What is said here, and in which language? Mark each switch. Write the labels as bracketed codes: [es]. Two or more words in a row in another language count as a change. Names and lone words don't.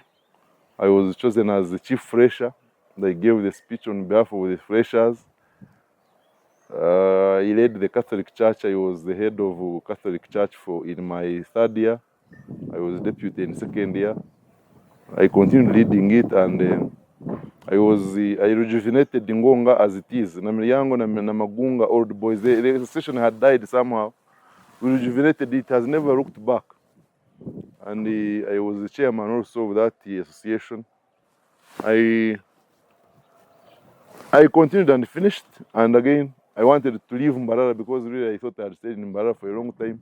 [en] I was chosen as the chief fresher. I gave the speech on behalf of the freshers. I led the Catholic Church. I was the head of Catholic Church in my third year. I was deputy in second year. I continued leading it, and I rejuvenated Ngonga as it is. Namiliango na Magunga old boys. The station had died somehow. We rejuvenated it. It has never looked back. And I was the chairman also of that association. I continued and finished, and again I wanted to leave Mbarara because really I thought I had stayed in Mbarara for a long time.